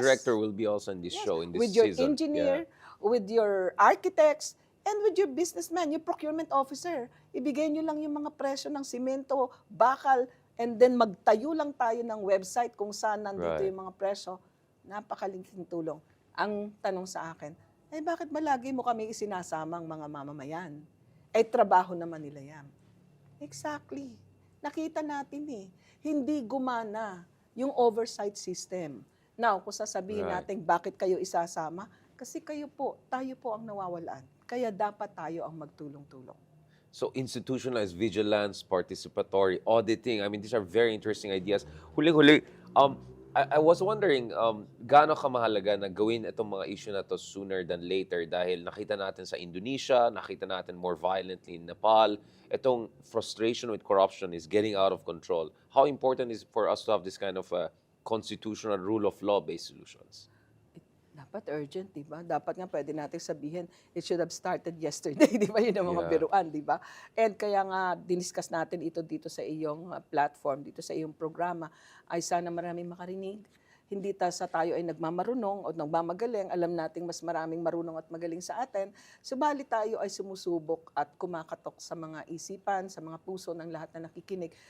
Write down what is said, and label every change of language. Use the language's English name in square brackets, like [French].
[English] director will be also in this Yes, show, in this with your season. engineer, with your architects, and with your businessman, your procurement officer. [Filipino] Ibigay nyo lang yung mga presyo ng simento, bakal, and then magtayo lang tayo ng website kung saan nandito [English] Right. [Filipino] yung mga presyo. Napakaliking tulong. Ang tanong sa akin, bakit ba lagi mo kami isinasamang mga mamamayan? Trabaho naman nila yan. Exactly. Nakita natin hindi gumana yung oversight system. Now, kung sasabihin [English] Right. [Filipino] natin bakit kayo isasama, kasi tayo po ang nawawalan. Kaya dapat tayo ang magtulong-tulong. [English] So institutionalized vigilance, participatory auditing. I mean, these are very interesting ideas. [Filipino] Huling-huli, [English] I was wondering, [Filipino] gaano kamahalaga na gawin itong mga issue na to [English] sooner than later [Filipino] dahil nakita natin sa Indonesia, nakita natin [English] more violently in Nepal, [Filipino] itong [English] frustration with corruption is getting out of control. How important is for us to have this kind of constitutional rule of law-based solutions? [Filipino] Dapat urgent, di ba? Dapat nga pwede natin sabihin, [English] it should have started yesterday, [Filipino] di ba? Yun ang mga [English] Yeah. [Filipino] biruan, di ba? And kaya nga, diniscuss natin ito dito sa iyong platform, dito sa iyong programa, ay sana maraming makarinig. Hindi sa tayo ay nagmamarunong o nagmamagaling, alam nating mas maraming marunong at magaling sa atin, subalit tayo ay sumusubok at kumakatok sa mga isipan, sa mga puso ng lahat na nakikinig.